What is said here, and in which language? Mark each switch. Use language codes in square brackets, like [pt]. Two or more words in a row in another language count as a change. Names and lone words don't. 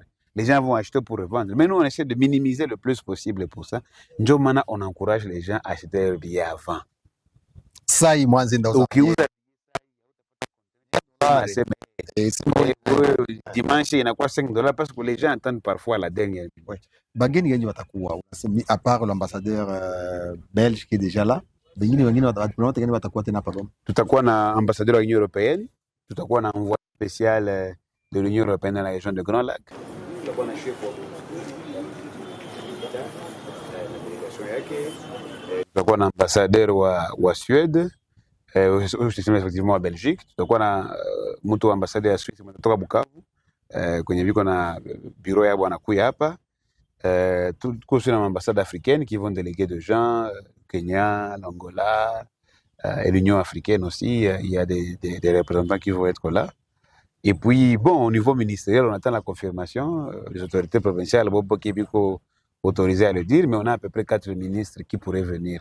[fr] Les gens vont acheter pour revendre. Mais nous, on essaie de minimiser le plus possible pour ça. Njomana, on encourage les gens à acheter leurs billets avant. Ça, il m'a dit dimanche, il y a quoi $5 parce que les gens attendent parfois la dernière. [sw] Bageni gani watakuwa [fr] à part l'ambassadeur belge qui est déjà là, [sw] bageni wengine watakuwa gani watakuwa tena hapa Goma? Tutakuwa na [fr] ambassadeur wa Union européenne, [sw] tutakuwa na [fr] envoyé spécial de l'Union européenne dans la région de Grand Lac. [sw] Tutakuwa na chef wa délégation yake. Tutakuwa na ambassadeur wa Suède. [fr] Effectivement à Belgique, [sw] tutakuwa na mtu wa ambassadeur ya Suisse kutoka Bukavu, kwenye viko na bureau yao wanakuja hapa. Tuko na [fr] ambassades africaines qui vont déléguer de gens, Kenya, l'Angola et l'Union africaine aussi. Il y a des représentants qui vont être là. Et puis, bon, au niveau ministériel, on attend la confirmation. Les autorités provinciales, qui sont autorisées à le dire, mais on a à peu près 4 ministres qui pourraient venir.